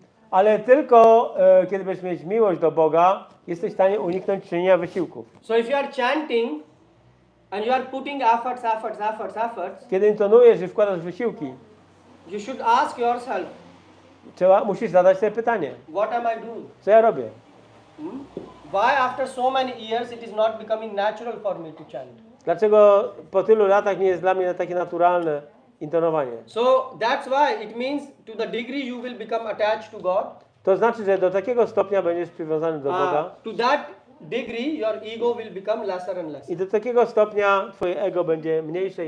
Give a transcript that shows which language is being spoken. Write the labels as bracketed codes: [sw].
[pl] Ale tylko kiedy będziesz mieć miłość do Boga, jesteś w stanie uniknąć czynienia wysiłków. [en] So if you are chanting and you are putting efforts, [pl] Kiedy intonujesz i wkładasz wysiłki, [en] you should ask yourself, [pl] musisz zadać sobie pytanie, [en] what am I doing? [pl] co ja robię? [en] Why after so many years it is not becoming natural for me to chant? [pl] Dlaczego po tylu latach nie jest dla mnie takie naturalne intonowanie? [en] So that's why it means to the degree you will become attached to God, [pl] To znaczy, że do takiego stopnia będziesz przywiązany do Boga [en] to that degree your ego will become lesser and lesser. [pl] i do takiego stopnia twoje ego będzie mniejsze i